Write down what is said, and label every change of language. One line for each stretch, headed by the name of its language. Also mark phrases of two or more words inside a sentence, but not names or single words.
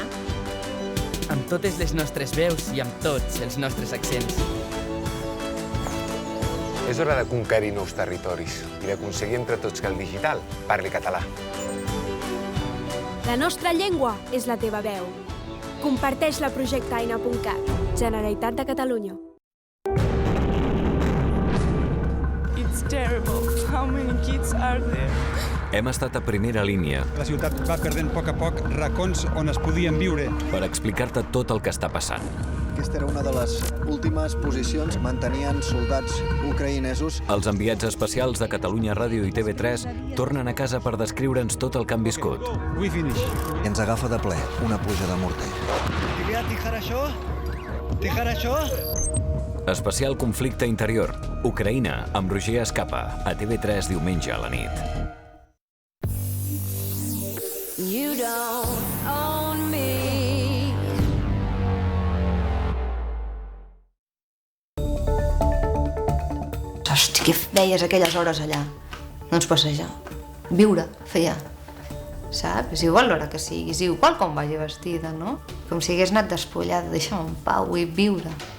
Catalan: Amb totes les nostres veus i amb tots els nostres accents. És hora de conquerir nous territoris i d'aconseguir entre tots que el digital parli català. La nostra llengua és la teva veu. Comparteix-la a projectaina.cat. Generalitat de Catalunya.
English: It's terrible. How many kids are there?
Catalan: Hem estat a primera línia. La ciutat va perdent a poc racons on es podien viure. Per explicar-te tot el que està passant. Aquesta era una de les últimes posicions. Mantenien soldats ucraïnesos. Els enviats especials de Catalunya Ràdio i TV3 tornen a casa per descriure'ns tot el que han viscut.
English: We finish.
Catalan: I ens agafa de ple una pluja de morter. Especial conflicte interior. Ucraïna, amb Roger Escapa. A TV3 diumenge a la nit.
English: You don't own me.
Catalan: Hosti, què feies aquelles hores allà? Doncs passejar. Viure, feia. Saps? És igual l'hora que sigui, és igual com vagi vestida, no? Com si hagués anat despullada, deixa'm en pau i viure.